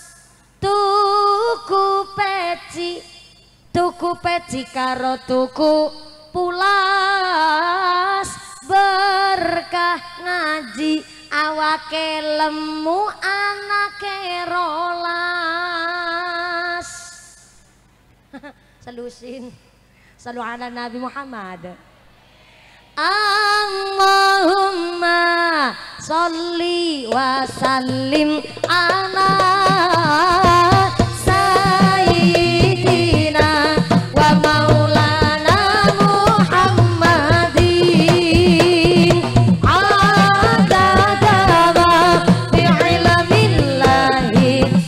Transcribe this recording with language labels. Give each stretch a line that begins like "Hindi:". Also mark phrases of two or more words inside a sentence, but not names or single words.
Javanese: Tuku peci karo tuku pulas, berkah ngaji awake lemu anake rolas. Selusin
Arabic: صلوا على
Javanese: Nabi Muhammad.
Arabic: اللهم صل وسلم على سيدنا ومولانا محمد عدد ما في علم الله